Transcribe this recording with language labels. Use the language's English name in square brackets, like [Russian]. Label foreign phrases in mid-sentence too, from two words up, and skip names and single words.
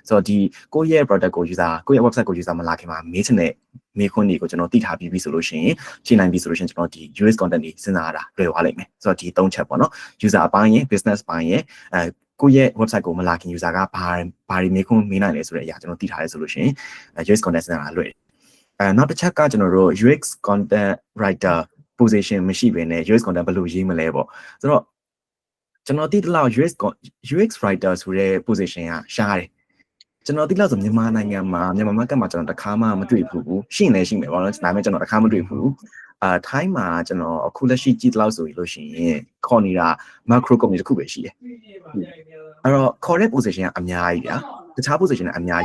[Burmese] ဆိုတော့ဒီကိုယ့်ရဲ့ product ကို user ကိုယ့်ရဲ့ website ကို user မလာခင်မှာမေးချင်တဲ့မေးခွန်းတွေကိုကျွန်တော်သိထားပြီးပြီဆိုလို့ရှိရင်ရှင်းနိုင်ပြီဆိုလို့ရှိရင်ကျွန်တော်ဒီ [English] US content [Burmese] တွေစဉ်းစားရတာလွယ်သွားလိမ့်မယ်ဆိုတော့ဒီ၃ချက်ပေါ့နော် user အပိုင်းရယ် business ပိုင်းရယ်ကိုယ့်ရဲ့ website ကိုမလာခင် user ကဘာတွေမေးခွန်းမေးနိုင်လဲဆိုတဲ့အရာကျွန်တော်သိထားရဲဆိုလို့ရှိရင် [English] US content [Burmese] စဉ်းစားတာလွယ်နောက်တစ်ချက်ကကျွန်တော်တို့ [English] UX content writer position [Burmese] မရှိဘဲနဲ့ [English] UX content [Burmese] ဘယ်လိုရေးမလဲပေါ့ဆိုတော့ကျွန်တော်သိတဲ့လောက် [English] UX writer [Burmese] ဆိုတဲ့ position ကရှားတယ်ကျွန်တော်သိလောက်ဆိုမြန်မာနိုင်ငံမှာမြန်မာ market မှာကျွန်တော်တစ်ခါမှမတွေ့ဘူးရှိနေရှိမယ်ပေါ့နော်ဒါပေမဲ့ကျွန်တော်တစ်ခါမတွေ့ဘူးထိုင်းမှာကျွန်တော်အခုလက်ရှိကြည့်လောက်ဆိုလို့ရှိရင်ခေါ်နေတာ [English] macro company [Burmese] တစ်ခုပဲရှိတယ်အဲ့တော့ခေါ်တဲ့ position ကအများကြီးဗျာတခြား position ကအများ